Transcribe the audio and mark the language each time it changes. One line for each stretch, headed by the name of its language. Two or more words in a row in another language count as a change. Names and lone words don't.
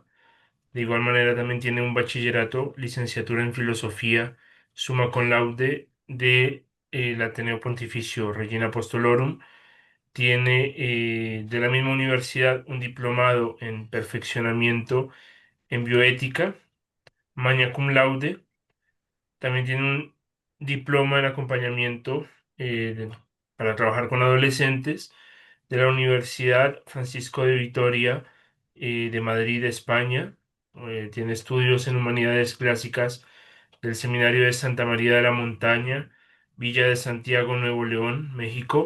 Spanish: De igual manera, también tiene un bachillerato, licenciatura en Filosofía,
Latin: summa cum laude,
Spanish: del Ateneo Pontificio Regina Apostolorum. Tiene de la misma universidad un diplomado en Perfeccionamiento en Bioética,
Latin: magna cum laude.
Spanish: También tiene un diploma en acompañamiento para trabajar con adolescentes de la Universidad Francisco de Vitoria de Madrid, España. Tiene estudios en Humanidades Clásicas del Seminario de Santa María de la Montaña, Villa de Santiago, Nuevo León, México.